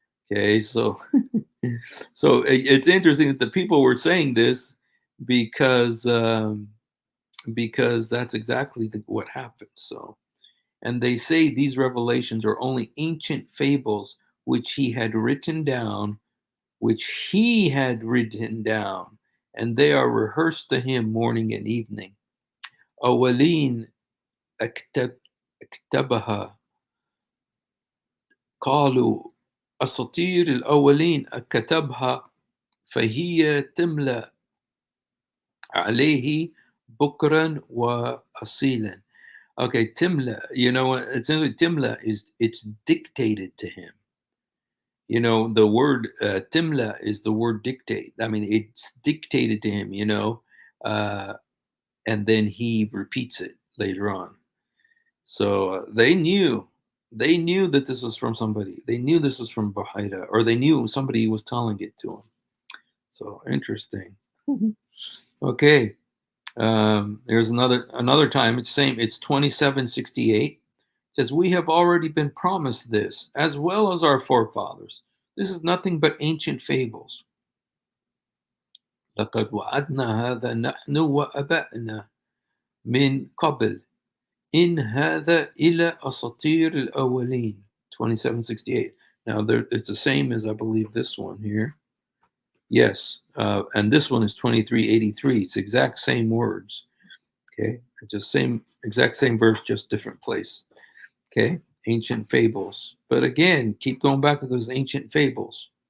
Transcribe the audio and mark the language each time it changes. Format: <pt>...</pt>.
<en>Okay, so so it's interesting that the people were saying this because because that's exactly what happened. So, and they say these revelations are only ancient fables which he had written down, and they are rehearsed to him morning and evening.</en> <ar>أولين اكتبها قالوا أساطير الأولين كتبها فهي تملأ عليه بكرا وأصيلا.</ar> <en>Okay, Timla, it's Timla it's dictated to him. The word Timla is the word dictate. I mean, it's dictated to him, and then he repeats it later on. So they knew that this was from somebody. They knew this was from Bahida, or they knew somebody was telling it to him. So interesting. Okay. There's another time. It's same. It's 2768. It says, "We have already been promised this, as well as our forefathers. This is nothing but ancient fables.</en> <ar>لقد وعدنا هذا نحن وآباؤنا من قبل. إن هذا إلا أساطير الأولين."</ar> <en>2768. Now it's the same as I believe this one here. Yes, and this one is 2383. It's exact same words. Okay, just exact same verse, just different place. Okay, ancient fables. But again, keep going back to those ancient fables.</en>